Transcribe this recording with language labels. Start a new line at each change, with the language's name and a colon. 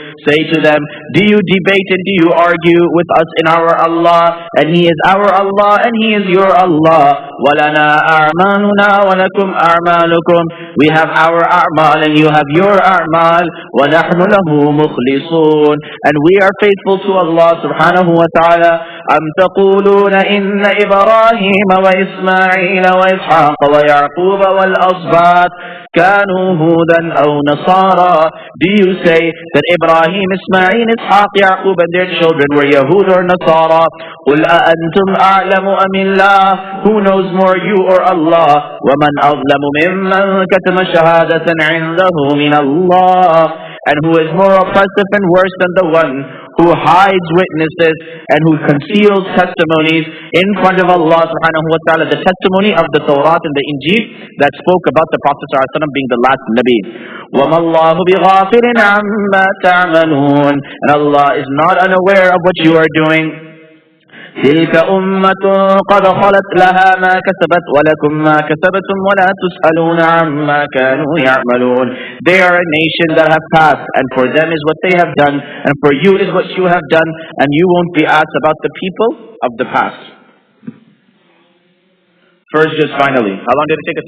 English: Say to them, do you debate and do you argue with us in our Allah, and He is our Allah and He is your Allah.
Arabic: وَلَنَا أَعْمَالُنَا وَلَكُمْ أَعْمَالُكُمْ.
English: We have our a'mal and you have your a'mal.
Arabic: وَنَحْنُ لَهُ مُخْلِصُونَ.
English: And we are faithful to Allah subhanahu wa ta'ala.
Arabic: أم تقولون إن إبراهيم وإسماعيل وإسحاق ويعقوب والأسباط كانوا هودا أو نصارى?
English: Do you say that Ibrahim, Ismail, Ishaq, Yaqub and their children were Yahud or Nasara?
Arabic: قل أأنتم أعلم أم الله?
English: Who knows more, you or Allah?
Arabic: ومن أظلم ممن كتم شهادة عنده من الله?
English: And who is more oppressive and worse than the one who hides witnesses and who conceals testimonies in front of Allah subhanahu wa ta'ala, the testimony of the Torah and the Injil that spoke about the Prophet sallallahu alaihi wasallam being the last Nabi.
Arabic: وَمَا اللَّهُ بِغَافِلٍ عَمَّا تَعْمَلُونَ.
English: And Allah is not unaware of what you are doing.
Arabic: تلك أمة قد خلت لها ما كسبت ولكم ما كسبتم ولا تسألون عما كانوا يعملون.
English: They are a nation that have passed, and for them is what they have done, and for you is what you have done, and you won't be asked about the people of the past. First, just finally, how long did it take us?